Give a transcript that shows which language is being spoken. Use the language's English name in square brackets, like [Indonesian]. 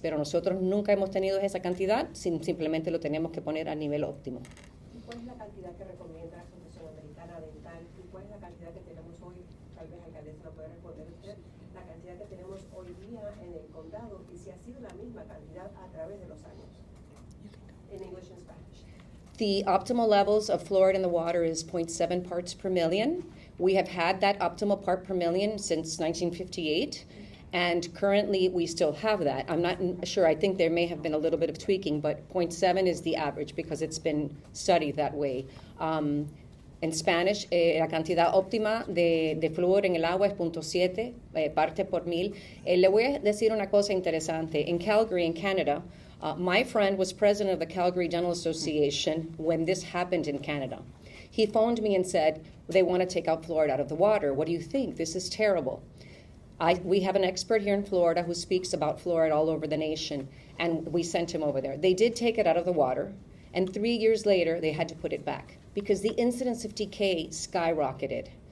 [Spanish] Pero nosotros nunca hemos tenido esa cantidad, simplemente lo tenemos que poner al nivel óptimo. ¿Y cuál es la cantidad que recomienda la Asociación Americana Dental? ¿Y cuál es la cantidad que tenemos hoy? Tal vez alcaldesa lo puede responder usted. La cantidad que tenemos hoy día en el condado y si ha sido la misma cantidad a través de los años. [English] In English and Spanish. The optimal levels of fluoride in the water is 0.7 parts per million. We have had that optimal part per million since 1958, and currently we still have that. I'm not sure, I think there may have been a little bit of tweaking, but 0.7 is the average because it's been studied that way. [Spanish] En Spanish, la cantidad óptima de flúor en el agua es 0.7 parte por mil. Le voy a decir una cosa interesante. [English] In Calgary, in Canada, my friend was president of the Calgary Dental Association when this happened in Canada. He phoned me and said, they want to take out fluoride out of the water. What do you think? This is terrible. We have an expert here in Florida who speaks about fluoride all over the nation, and we sent him over there. They did take it out of the water, and 3 years later, they had to put it back because the incidence of decay skyrocketed.